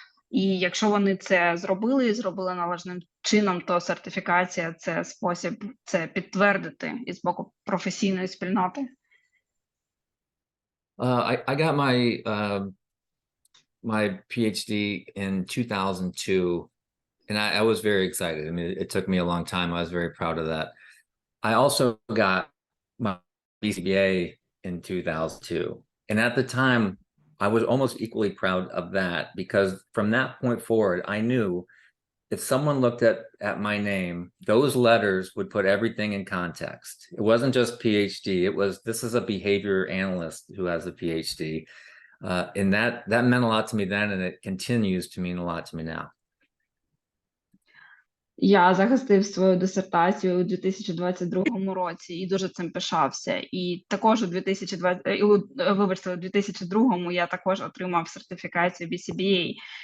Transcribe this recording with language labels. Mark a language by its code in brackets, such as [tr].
[uk] І якщо вони це зробили і зробили належним чином, то сертифікація – це спосіб це підтвердити із боку професійної спільноти. [en] I got my PhD in 2002, and I was very excited. I mean, it took me a long time. I was very proud of that. I also got my BCBA in 2002, and at the time, I was almost equally proud of that, because from that point forward, I knew if someone looked at my name, those letters would put everything in context. It wasn't just PhD. It was, this is a behavior analyst who has a PhD. And that meant a lot to me then, and it continues to mean a lot to me now. [uk] Я захистив свою дисертацію у 2022 році і дуже цим пишався. І також у 2002 я також отримав сертифікацію BCBA.